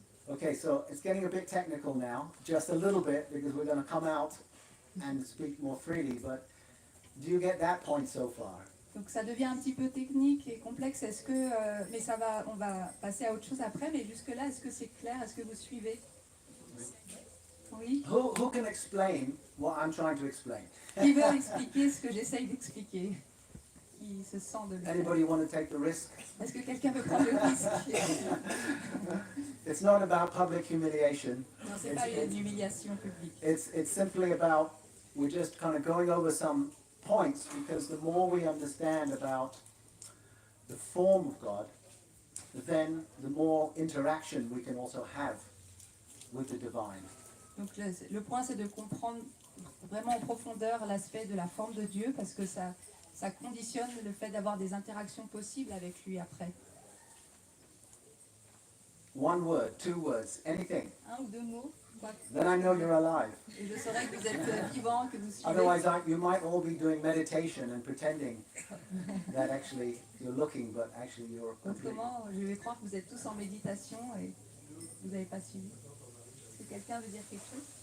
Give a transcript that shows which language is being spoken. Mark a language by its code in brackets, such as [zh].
[en] Okay, so it's getting a bit technical now, just a little bit, because we're going to come out and speak more freely, but do you get that point so far? [fr] Donc ça devient un petit peu technique et complexe. Est-ce que, mais on va passer à autre chose après. Mais jusque là, est-ce que c'est clair? Est-ce que vous suivez? Oui. [en] Who can explain what I'm trying to explain? [fr] Qui veut expliquer ce que j'essaye d'expliquer? Qui se sent de le faire? [en] Anybody want to take the risk? [fr] Est-ce que quelqu'un veut prendre le risque? [en] It's not about public humiliation. [fr] Non, c'est pas une humiliation publique. [en] It's simply about, we're just kind of going over some points, because the more we understand about the form of God, then the more interaction we can also have with the divine. [fr] Donc le point, c'est de comprendre vraiment en profondeur l'aspect de la forme de Dieu, parce que ça conditionne le fait d'avoir des interactions possibles avec lui après. [en] One word, two words, anything. [fr] Un ou deux mots. [en] Then I know you're alive. [fr] Et je saurais que vous êtes vivant, que vous suivez. [en] Otherwise, you might all be doing meditation and pretending that actually you're looking, but actually you're completely. [fr] Autrement, je vais croire que vous êtes tous en méditation et vous n'avez pas suivi. Est-ce que quelqu'un veut dire quelque chose?